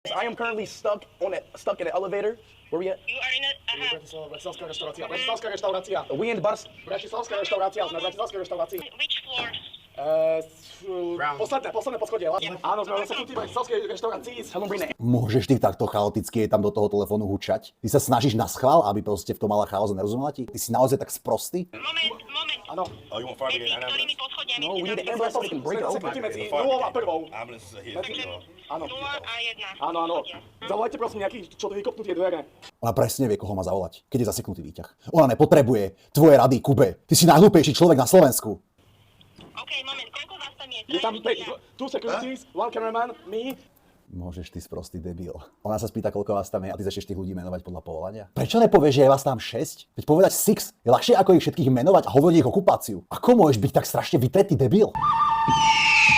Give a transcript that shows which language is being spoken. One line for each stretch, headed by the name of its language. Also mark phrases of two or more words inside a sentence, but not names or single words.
English: I am currently stuck in an elevator. Where we at? You are in a...
Slovak: Bratislavská reštaurácia.
English: We in Bars.
Slovak: Bratislavská reštaurácia, sme v bratislavskej reštaurácii.
English: Which floors?
Slovak: Posledné poschodie. Áno, sme v bratislavskej reštaurácii. Môžeš ty takto chaoticky tam do toho telefónu hučať? Ty sa snažíš na schvál, aby proste v tom mala chaos a nerozumela ti? Ty si naozaj tak sprostý? Moment. Áno.
English: Oh, you want fire
Slovak: Medzi
English: brigade and
Slovak: ktorými
English: ambulance?
Slovak: poschodiami
English: No, we
Slovak: ste
English: need
Slovak: tam?
English: the ambulance so we can break it open.
Slovak: Seknite medzi
English: The fire
Slovak: 0 a
English: brigade.
Slovak: 1.
English: Ambulance is here.
Slovak: Takže Áno. 0 a 1. Áno. Zavolajte prosím nejakých, čo to vykopnú tie dvere. Ona presne vie, koho má zavolať, keď je zaseknutý výťah. Ona nepotrebuje tvoje rady, Kube. Ty si najhlúpejší človek na Slovensku. OK, moment, koľko vás tam je? Je tam
English: 2 securities, 1 cameraman, me.
Slovak: Môžeš, ty sprostý debil. Ona sa spýta, koľko vás tam je a ty začneš tých ľudí menovať podľa povolania. Prečo nepovieš, že je vás tam 6? Veď povedať 6 je ľahšie ako ich všetkých menovať a hovoriť ich okupáciu. Ako môžeš byť tak strašne vytretý debil?